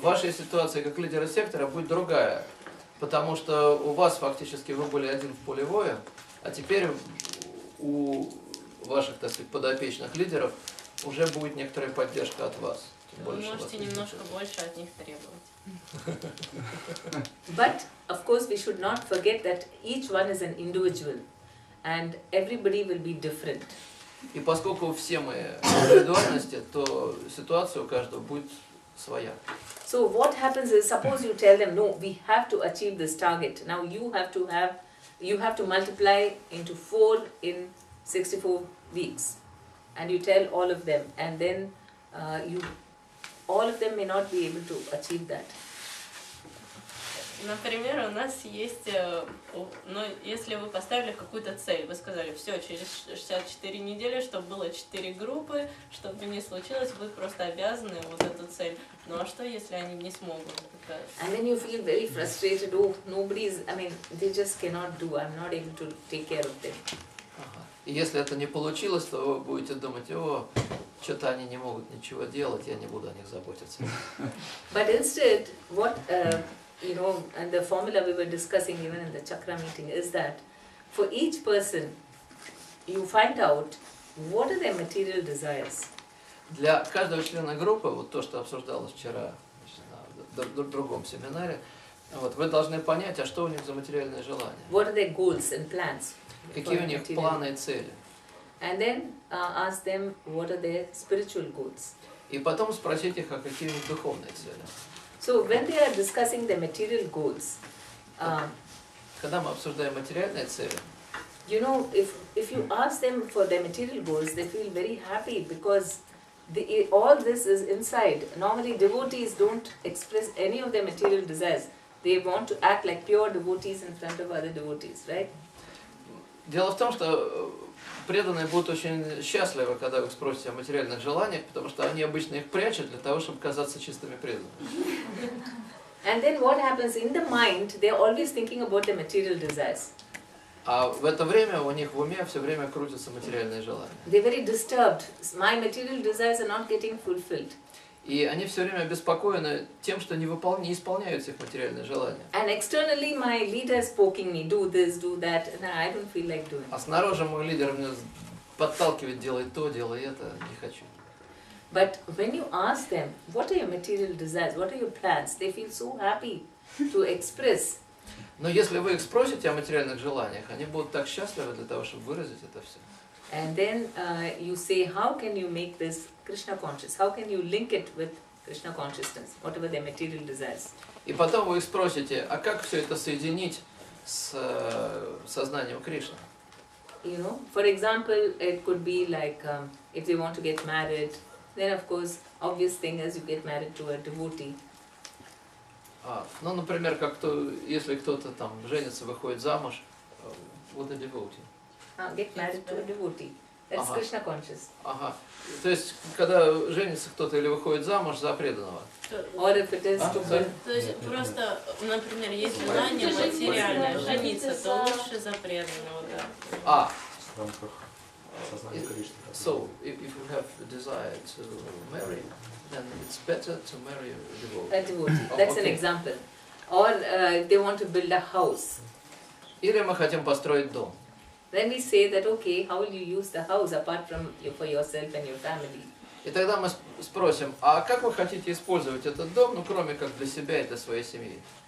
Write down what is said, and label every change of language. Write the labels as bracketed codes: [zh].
[ru] В вашей ситуации как лидера сектора будет другая, потому что у вас фактически вы были один в поле боя, а теперь у ваших, так сказать, подопечных лидеров уже будет некоторая поддержка от вас. Вы можете немножко больше от них требовать. [en] But of course we should not forget that each one is an individual and everybody will be different. [ru] И поскольку все мы индивидуальности, то ситуация у каждого будет своя. [en] So what happens is, suppose you tell them, no, we have to achieve this target. Now you have to multiply into 4 in 64 weeks. And you tell all of them, and then all of them may not be able to achieve that. [ru] Например, у нас есть, если вы поставили какую-то цель, вы сказали, все, через 64 недели, чтобы было 4 группы, чтобы не случилось, вы просто обязаны вот эту цель. Ну а что, если они не смогут? [en] And then you feel very frustrated, oh, they just cannot do, I'm not able to take care of them. [ru] И если это не получилось, то вы будете думать, о, что-то они не могут ничего делать, я не буду о них заботиться. [en] But instead, what, and the formula we were discussing even in the chakra meeting is that for each person, you find out what are their material desires. [ru] Для каждого члена группы, вот то, что обсуждалось вчера на другом семинаре, вот, вы должны понять, а что у них за материальные желания. [en] What are their goals and plans? [ru] Какие у них планы и цели. [en] And then ask them what are their spiritual goals. [ru] И потом спросить их, а какие у них духовные цели. [en] So when they are discussing the material goals, [ru] когда мы обсуждаем материальные цели, [en] if you ask them for their material goals, they feel very happy because all this is inside. Normally devotees don't express any of their material desires. They want to act like pure devotees in front of other devotees, right? [ru] Дело в том, что преданные будут очень счастливы, когда вы спросите о материальных желаниях, потому что они обычно их прячут для того, чтобы казаться чистыми преданными. [en] And then what happens in the mind, they are always thinking about the material desires. [ru] А в это время у них в уме все время крутятся материальные желания. [en] They're very disturbed. My material desires are not getting fulfilled. [ru] И они все время обеспокоены тем, что не исполняются их материальные желания. [en] And externally my leader is poking me, do this, do that, and I don't feel like doing. [ru] А снаружи мой лидер меня подталкивает, делай то, делай это, не хочу. [en] But when you ask them, what are your material desires, what are your plans, they feel so happy to express. [ru] Но если вы их спросите о материальных желаниях, они будут так счастливы для того, чтобы выразить это все. [en] And then you say, how can you make this Krishna conscious? How can you link it with Krishna consciousness, whatever their material desires? [ru] И потом вы их спросите, а как все это соединить с сознанием Кришны? [en] For example, it could be like if they want to get married, then of course, obvious thing is you get married to a devotee. [ru] Ну, например, если кто-то там женится, выходит замуж, вот [en] a devotee. Get married to a devotee. That's Krishna conscious. [ru] Ага. То есть, когда женится кто-то или выходит замуж за преданного. [en] Or if it is to [ru] То есть просто, например, есть желание материальное жениться, то лучше за преданного, да. В рамках сознания Кришны. [en] So, if you have a desire to marry, then it's better to marry a devotee. A devotee. That's an example. Or they want to build a house. [ru] Или мы хотим построить дом. [en] Then we say that, okay, how will you use the house apart from for yourself and your family? [ru] И тогда мы спросим, а как вы хотите использовать этот дом, ну кроме как для себя и для своей семьи?